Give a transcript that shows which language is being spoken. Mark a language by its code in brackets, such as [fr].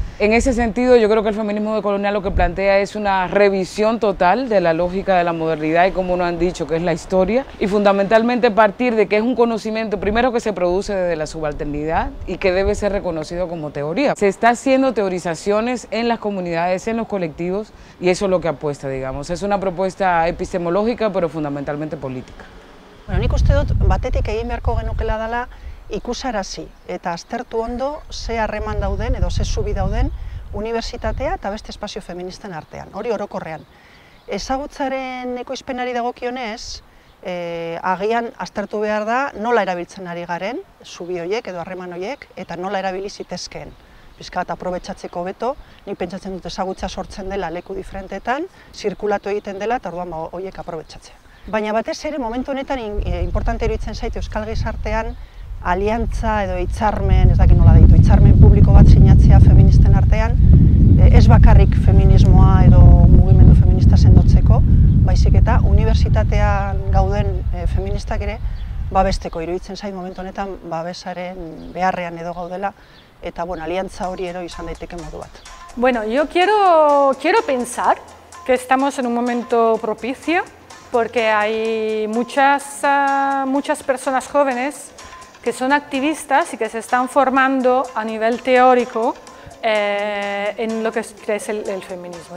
[es] En ese sentido, yo creo que el feminismo decolonial lo que plantea es una revisión total de la lógica de la modernidad y como nos han dicho que es la historia y fundamentalmente partir de que es un conocimiento primero que se produce desde la subalternidad y que debe ser reconocido como teoría. Se está haciendo teorizaciones en las comunidades, en los colectivos y eso es lo que apuesta, digamos. Es una propuesta epistemológica pero fundamentalmente política. [eu] Bueno, nik uste dut batetik egin beharko genukela dela ikusarazi eta aztertu ondo ze harreman dauden edo ze zubi dauden unibertsitatea eta beste espazio feministen artean, hori orokorrean. Ezagutzaren ekoizpenari dagokionez, agian aztertu behar da nola erabiltzen ari garen zubi horiek edo harreman horiek eta nola erabili zitezkeen. Pizka bat aprobetxatzeko beto, nik pentsatzen dut ezagutza sortzen dela leku diferentetan, zirkulatu egiten dela eta orduan horiek aprobetxatzea. Baina batez ere momentu honetan importante iruditzen zait euskal gizartean aliantza edo hitzarmen, ez dakit nola deitu, hitzarmen publiko bat sinatzea feministen artean, ez bakarrik feminismoa edo mugimendu feminista sendotzeko, baizik eta unibertsitatean gauden feministak ere babesteko iruditzen zait momentu honetan babesaren beharrean edo gaudela eta bueno, aliantza hori ero izan daiteke modu bat. [es] Bueno, yo quiero pensar que estamos en un momento propicio porque hay muchas personas jóvenes que son activistas y que se están formando a nivel teórico en lo que es el feminismo.